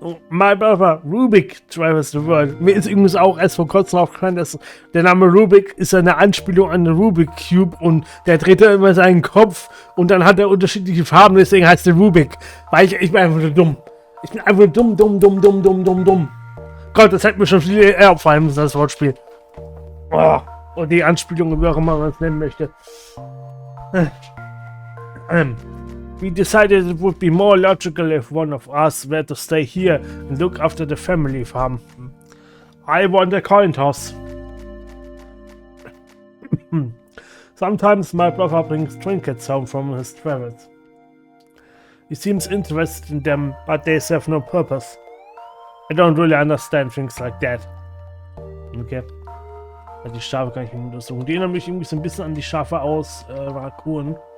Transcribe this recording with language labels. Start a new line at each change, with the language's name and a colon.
English: My brother Rubik travels the world.
German: Mir ist übrigens auch erst vor kurzem aufgefallen, dass der Name Rubik ist eine Anspielung an den Rubik Cube und der dreht da immer seinen Kopf und dann hat er unterschiedliche Farben, deswegen heißt der Rubik. Weil ich bin einfach nur dumm. Ich bin einfach dumm. Gott, das hätte mir schon viel eher auffallen müssen, das Wortspiel. Oh, und die Anspielung, wie auch immer man es nennen möchte.
English: We decided it would be more logical if one of us were to stay here and look after the family farm. I want a coin toss. Sometimes my brother brings trinkets home from his travels. He seems interested in them, but they serve no purpose. I don't really understand things like that. Okay.
German: Die Schafe kann ich nicht untersuchen. Die erinnern mich irgendwie so ein bisschen an die Schafe aus Rakun.